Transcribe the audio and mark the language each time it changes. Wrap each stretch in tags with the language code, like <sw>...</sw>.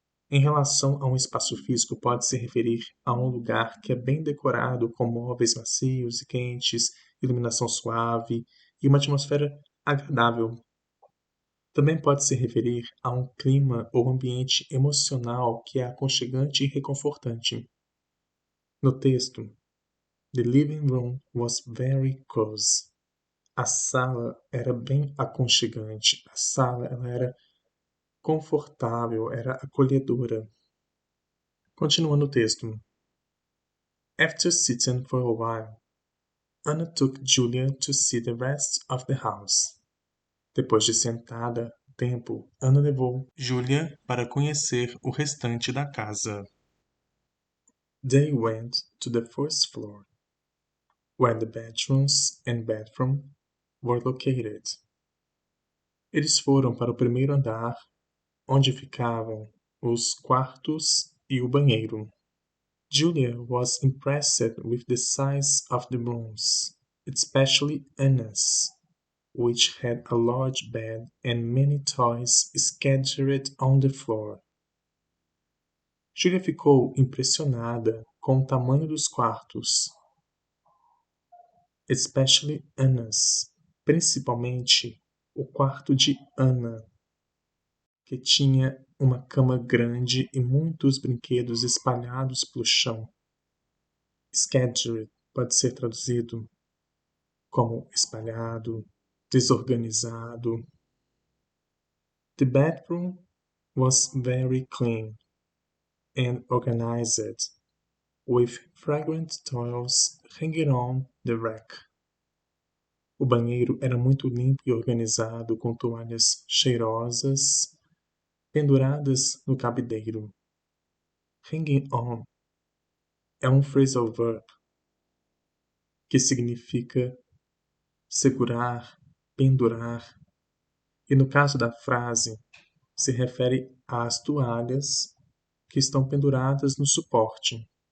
<pt>Em relação a um espaço físico, pode se referir a um lugar que é bem decorado com móveis macios e quentes, iluminação suave e uma atmosfera agradável. Também pode se referir a um clima ou ambiente emocional que é aconchegante e reconfortante. No texto,</pt> <en>"The living room was very cozy."</en> <pt>A sala era bem aconchegante, a sala ela era confortável, era acolhedora. Continuando o texto.</pt> <en>After sitting for a while, Anna took Julia to see the rest of the house.</en> <pt>Depois de sentada tempo, Ana levou Julia para conhecer o restante da casa.</pt> <en>They went to the first floor, where the bedrooms and bathroom were located.</en> <pt>Eles foram para o primeiro andar, onde ficavam os quartos e o banheiro.</pt> <en>Julia was impressed with the size of the rooms, especially Anna's, which had a large bed and many toys scattered on the floor.</en> <pt>Julia ficou impressionada com o tamanho dos quartos,</pt> <en>especially Anna's,</en> <pt>principalmente o quarto de Ana, que tinha uma cama grande e muitos brinquedos espalhados pelo chão. Scattered pode ser traduzido como espalhado, desorganizado.</pt> <en>The bedroom was very clean and organized, with fragrant towels hanging on the rack.</en> <pt>O banheiro era muito limpo e organizado, com toalhas cheirosas penduradas no cabideiro. Hanging on é um phrasal verb que significa segurar, pendurar, e no caso da frase se refere às toalhas que estão penduradas no suporte.</pt>